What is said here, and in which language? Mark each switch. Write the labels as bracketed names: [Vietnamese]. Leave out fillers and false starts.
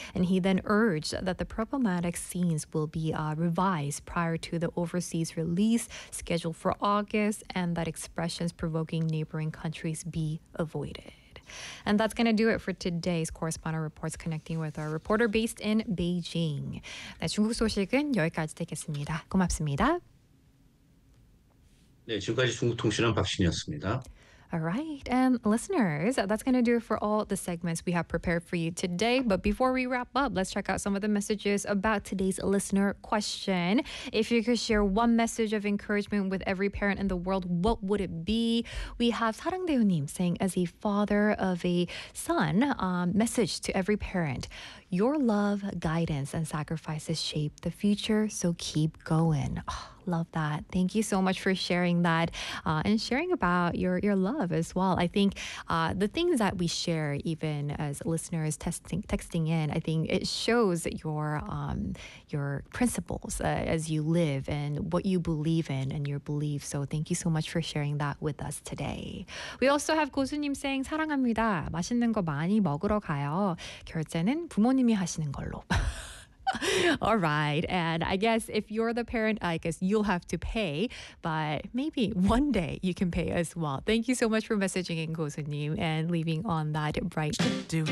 [English] And he then urged that the problematic scenes will be revised prior to the overseas release scheduled for August and that expressions provoking neighboring countries be avoided. And that's going to do it for today's Correspondent Reports connecting with our reporter based in Beijing. [Korean] 네, 중국 소식은 여기까지 듣겠습니다. 고맙습니다. 네, 지금까지 중국통신원 박신이었습니다. [English] All right, and listeners, that's going to do it for all the segments we have prepared for you today. But before we wrap up, let's check out some of the messages about today's listener question. If you could share one message of encouragement with every parent in the world, what would it be? We have 사랑대우님 saying, as a father of a son, message to every parent. Your love, guidance, and sacrifices shape the future, so keep going. Oh, love that. Thank you so much for sharing that and sharing about your love as well. I think the things that we share, even as listeners texting in, I think it shows your principles as you live and what you believe in and your beliefs. So thank you so much for sharing that with us today. We also have 고수님 saying, [Korean] 사랑합니다. 맛있는 거 많이 먹으러 가요. 결제는 부모님 하시는 걸로. [English] All right, and I guess if you're the parent, I guess you'll have to pay, but maybe one day you can pay as well. Thank you so much for messaging in, 고수님, and leaving on that bright.